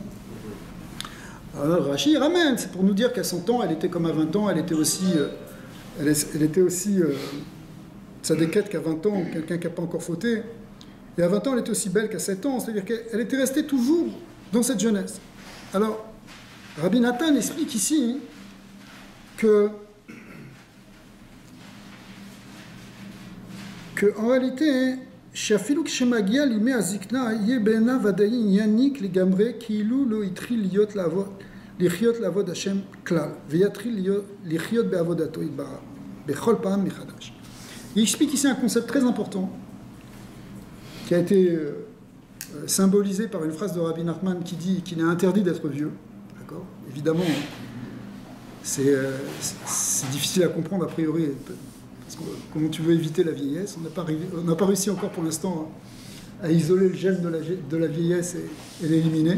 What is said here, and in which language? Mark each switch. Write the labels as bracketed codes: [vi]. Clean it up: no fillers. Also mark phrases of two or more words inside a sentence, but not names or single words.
[fr] Alors, Rashi ramène, c'est pour nous dire qu'à 100 ans, elle était comme à 20 ans, elle était aussi tzadékette qu'à 20 ans, quelqu'un qui n'a pas encore fauté. Et à 20 ans, elle était aussi belle qu'à 7 ans, c'est-à-dire qu'elle était restée toujours dans cette jeunesse. Alors, Rabbi Nathan explique ici que en réalité, [he] שאפילו כשמגיע לימי הזקנה, יהיה בעיניו ודאי ענייניק לגמרי, כאילו לא התחיל לחיות לעבוד השם כלל, ויתחיל לחיות בעבודתו יתברך, בכל פעם מחדש. [fr] Il explique ici un concept très important, qui a été symbolisé par une phrase de Rabbi Nachman qui dit qu'il est interdit d'être vieux. D'accord ? Évidemment, c'est difficile à comprendre a priori. Parce que, comment tu veux éviter la vieillesse? On n'a pas réussi encore pour l'instant à isoler le gène de la vieillesse et l'éliminer.